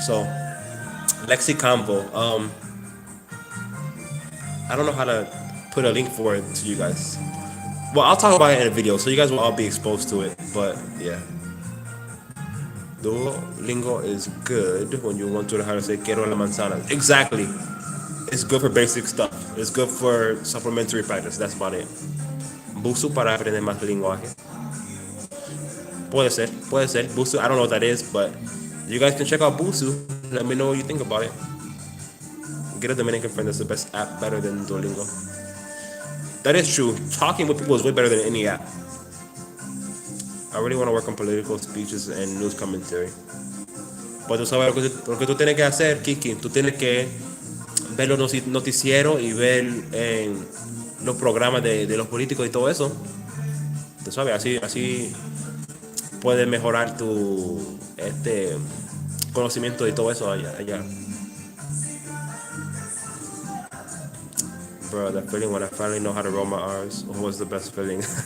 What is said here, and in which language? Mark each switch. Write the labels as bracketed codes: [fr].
[en] So Lexiconvo, I don't know how to put a link for it to you guys. Well, I'll talk about it in a video, so you guys will all be exposed to it. But yeah, Duolingo is good when you want to learn how to say [es] quiero la manzana. [en] Exactly. It's good for basic stuff. It's good for supplementary practice. That's about it. [es] Busu para aprender más lenguaje. Puede ser. [en] Busu, I don't know what that is, but you guys can check out Busu. Let me know what you think about it. Get a Dominican friend. That's the best app, better than Duolingo. That is true. Talking with people is way better than any app. I really want to work on political speeches and news commentary. [es] Pues tú sabes lo que tú tienes que hacer, Kiki. Tú tienes que ver los noticieros y ver los programas de los políticos y todo eso. Tú sabes, así puedes mejorar tu conocimiento de todo eso allá. [en] Bro, that feeling when I finally know how to roll my R's was the best feeling.